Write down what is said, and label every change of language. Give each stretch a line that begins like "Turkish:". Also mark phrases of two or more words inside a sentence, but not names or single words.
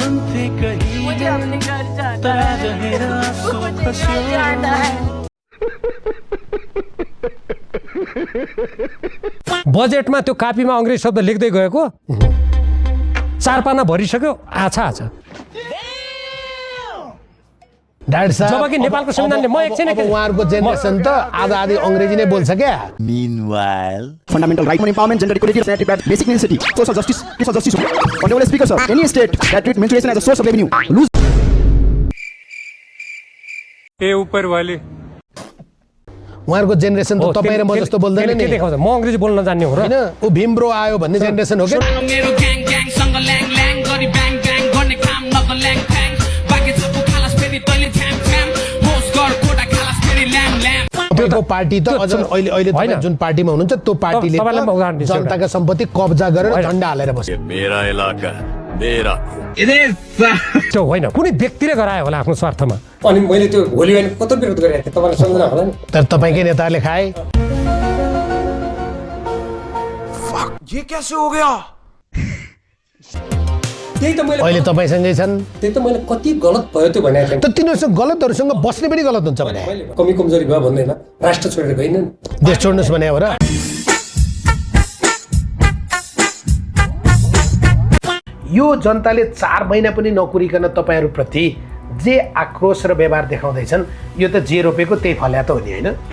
Nepali: बजेटमा त्यो कापीमा अङ्ग्रेजी शब्द लेख्दै गएको 4 पाना भरिसक्यो। आछा डाक्टर साहब जबकि नेपालको संविधानले म एकछिन उहाँहरूको जेनेरेसन त आधा आधी अङ्ग्रेजी नै बोल्छ क्या।
English: Meanwhile, fundamental right for empowerment, gender equality, sanitary bad, basic necessity, social justice, honorable speaker sir, any state that treat menstruation as a source of revenue lose
Hindi: ए ऊपर वाले
Nepali: उहाँहरूको जेनेरेसन त तपाईँ र म जस्तो बोल्दैन नि। देखाउँछ म अङ्ग्रेजी बोल्न जान्ने हो र होइन ऊ भीमब्रो आयो भन्ने जेनेरेसन हो क्या। त्यो पार्टी त अझ अहिले तपाईँ जुन पार्टीमा हुनुहुन्छ त्यो पार्टीले जनताका सम्पत्ति कब्जा गरेर झन्डा हालेर बस्यो।
Hindi: मेरा इलाका मेरा
Nepali: त्यो होइन कुनै व्यक्तिले गरायो होला आफ्नो स्वार्थमा। अनि मैले त्यो भोलि बिहान कस्तो विरोध गरेको थिएँ तपाईँलाई सम्झना होला नि। तर तपाईँकै नेताहरूले खाए।
Hindi: ये कैसे हो गया?
Nepali: त्यही त मैले अहिले तपाईँसँगै छन्। त्यही त मैले कति गलत भयो त्यो भनेको थिएँ। त तिनीहरूसँग गलतहरूसँग बस्ने पनि गलत हुन्छ भने कमी कमजोरी भयो भन्दैन, राष्ट्र छोडेर गइन नि, देश छोड्नुहोस् भने हो र। यो जनताले 4 महिना पनि नकुरिकन तपाईँहरूप्रति जे आक्रोश र व्यवहार देखाउँदैछन् यो त जे रोपेको त्यही फल्या त हो नि होइन।